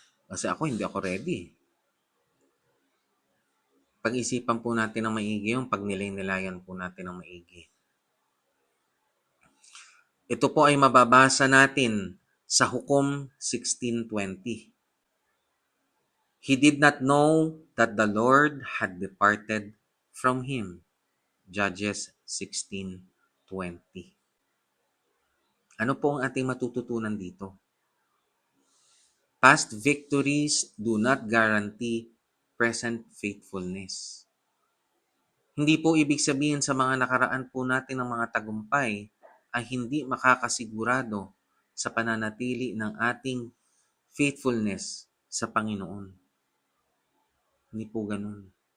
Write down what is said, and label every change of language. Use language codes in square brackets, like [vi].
[tl] Kasi ako, hindi ako ready. Pag-isipan po natin ng maigi yung pagnilay-nilayan po natin ng maigi. Ito po ay mababasa natin sa Hukom 16:20. [en] He did not know that the Lord had departed from him. Judges 16:20. [tl] Ano po ang ating matututunan dito? [en] Past victories do not guarantee present faithfulness. [tl] Hindi po ibig sabihin sa mga nakaraan po natin ng mga tagumpay ay hindi makakasigurado sa pananatili ng ating faithfulness sa Panginoon. Hindi po ganun.